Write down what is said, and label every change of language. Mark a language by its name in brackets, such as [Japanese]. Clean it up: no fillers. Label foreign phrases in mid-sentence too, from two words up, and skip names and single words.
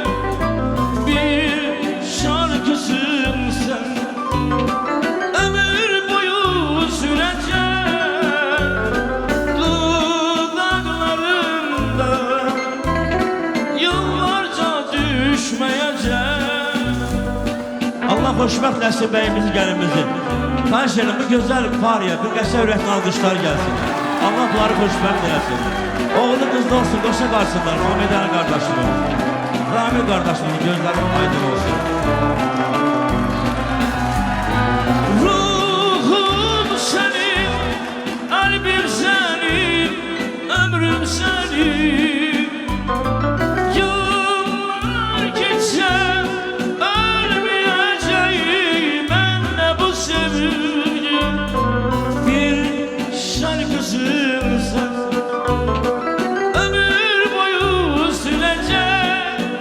[Turkish] Bir şarkısın sen, ömür boyu sürecek. Dudaklarımda yıllarca düşmeyecek. [Azerbaijani] Allah xoşbəxt eləsin bəyimizi, gəlimizi. Xahiş edirəm, bu gözəl pariyə, bir qəşəng ürəkli alqışlar gəlsin. Allah bunları xoşbəxt eləsin. Oğlu qızlı olsun, qoşa qarsınlar, Muhammedən qardaşımın. Rami qardaşımın gözləri aydın olsun. [Turkish] Ruhum senin, kalbim senin, ömrüm senin. Yıllar geçse ölmeyeceğim ben de bu sevgi. Bir şarkısın sen, ömür boyu sürecek.